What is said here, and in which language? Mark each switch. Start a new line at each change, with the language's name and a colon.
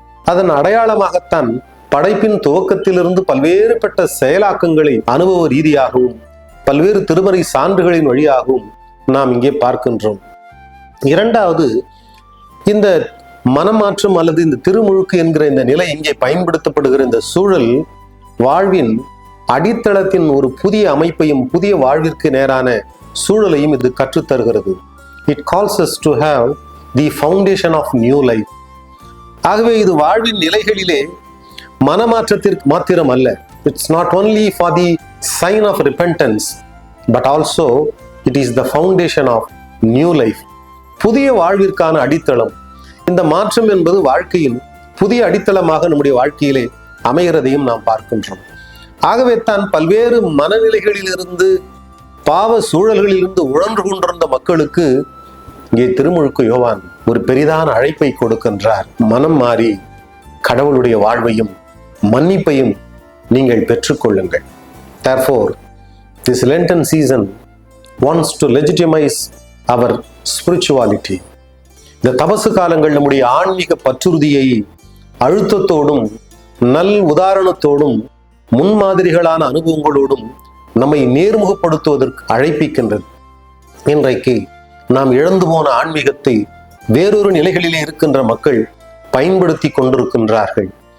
Tamil: அதன் அடையாளமாகத்தான் படைப்பின் துவக்கத்திலிருந்து பல்வேறுபட்ட செயலாக்கங்களை அனுபவ ரீதியாகவும் பல்வேறு திருமறை சான்றுகளின் வழியாகவும் நாம் இங்கே பார்க்கின்றோம். இரண்டாவது, இந்த மனமாற்றம் அல்லது இந்த திருமுழுக்கு என்கிற இந்த நிலை இங்கே பயன்படுத்தப்படுகிற இந்த சூழல் வாழ்வின் அடித்தளத்தின் ஒரு புதிய அமைப்பையும் புதிய வாழ்விற்கு நேரான சூழலையும் இது கற்றுத்தருகிறது.
English: It calls us to have the foundation of new life.
Tamil: ஆகவே இது வாழ்வின் நிலைகளிலே மனமாற்றத்திற்கு மாத்திரம் அல்ல.
English: It's not only for the sign of repentance, but also it is the foundation of new life.
Tamil: புதிய வாழ்விற்கான அடித்தளம். இந்த மாற்றம் என்பது வாழ்க்கையில் புதிய அடித்தளமாக நம்முடைய வாழ்க்கையிலே அமைகிறதையும் நாம் பார்க்கின்றோம். ஆகவே தான் பல்வேறு மனநிலைகளிலிருந்து பாவ சூழல்களிலிருந்து உழன்று கொண்டிருந்த மக்களுக்கு இங்கே திருமுழுக்கு யோவான் ஒரு பெரிதான அழைப்பை கொடுக்கின்றார். மனம் மாறி கடவுளுடைய வாழ்வையும் மன்னிப்பையும் நீங்கள் பெற்றுக்கொள்ளுங்கள்.
English: Therefore, this Lenten season wants to legitimize our spirituality.
Tamil: இந்த தபசு காலங்கள் நம்முடைய ஆன்மீக பற்றுறுதியை அழுத்தத்தோடும் நல் உதாரணத்தோடும் முன்மாதிரிகளான அனுபவங்களோடும் நம்மை நேர்முகப்படுத்துவதற்கு அழைப்பிக்கின்றது. இன்றைக்கு நாம் இழந்து போன ஆன்மீகத்தை வேறொரு நிலைகளிலே இருக்கின்ற மக்கள் பயன்படுத்தி கொண்டிருக்கின்றார்கள்.